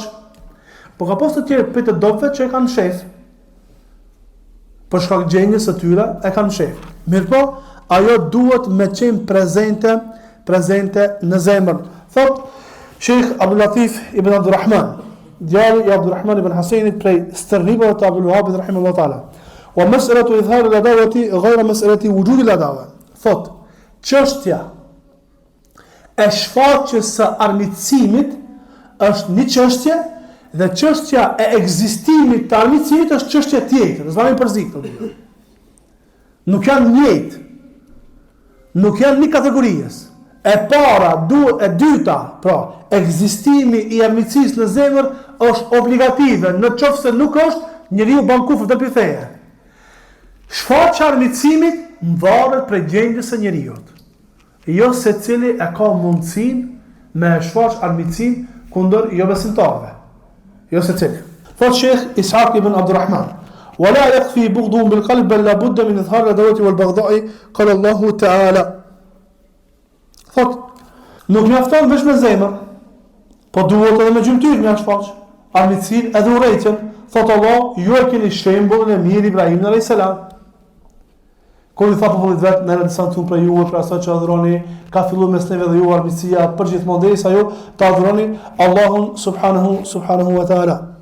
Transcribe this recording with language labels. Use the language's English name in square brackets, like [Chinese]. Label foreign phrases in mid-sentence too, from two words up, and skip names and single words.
[Albanian] Po ka pas të tjerë për të doptëve që e kanë shef. Për shkak gjendjes së tyre e kanë shef. Mirpo, ajo duhet me qenë prezente në zemër. Thot Sheikh Abdul Latif ibn Abdurrahman, djali i Abdurrahman ibn Hasenit prej stërnibëve të Abdul Wahhab [Arabic] رحمه الله تعالى. ومسألة إظهار العداوة غير مسألة وجود العداوة. [Albanian] Thot, çështja e shfaqjes së armiqësimit është një çështje, dhe çështja e ekzistimit të armiqësimit është çështje tjetër. Ne zgjidhim përzik këto. Nuk janë njëjtë. Nuk janë një kategorisë. E para, e dyta, pra, ekzistimi i armiqësisë në zemër është obligative. Në qoftë se nuk është, njeriu bën kufër të feje. Shfaqja e armiqësimit varet prej gjendjes së njeriu. Jo secili e ka mundësinë me shfaq armiqësinë kundër jo besimtarëve. Jo secili. Thot Sheikh Ishaq ibn Abdurrahman, [Arabic] ولا يكفي بغضهم بالقلب بل لابد من إظهار العداوة والبغضاء قال الله تعالى. [Albanian] Thot, nuk mjafton veç me zemër, po duhet edhe me gjymtyr me shfaq armiqësinë edhe urrejtjen. Thot Allah, ju e keni shembullin e mirë Ibrahimin [Arabic] عليه السلام. [Albanian] Kur i tha popullit vet, në rëndësishëm për ju për asaj që adhuroni, ka filluar mes neve dhe ju armiqësia përgjithmonë derisa ju ta adhuroni Allahun [Arabic] سبحانه وتعالى.